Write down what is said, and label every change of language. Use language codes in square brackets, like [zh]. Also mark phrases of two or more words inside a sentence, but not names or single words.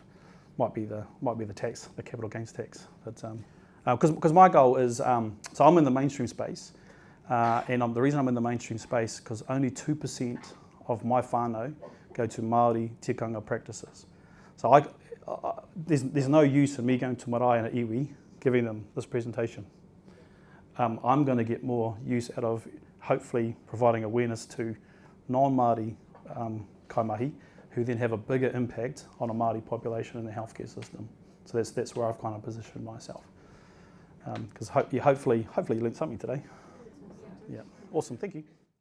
[en] Might be the tax, the capital gains tax. Because my goal is so I'm in the mainstream space, and the reason I'm in the mainstream space because only 2% of my whānau go to Maori tikanga practices. So there's no use in me going to marae and a iwi giving them this presentation. I'm going to get more use out of hopefully providing awareness to non-Māori kaimahi who then have a bigger impact on a Māori population in the healthcare system. So that's where I've kind of positioned myself. Because hopefully you learned something today. Yeah, awesome, thank you.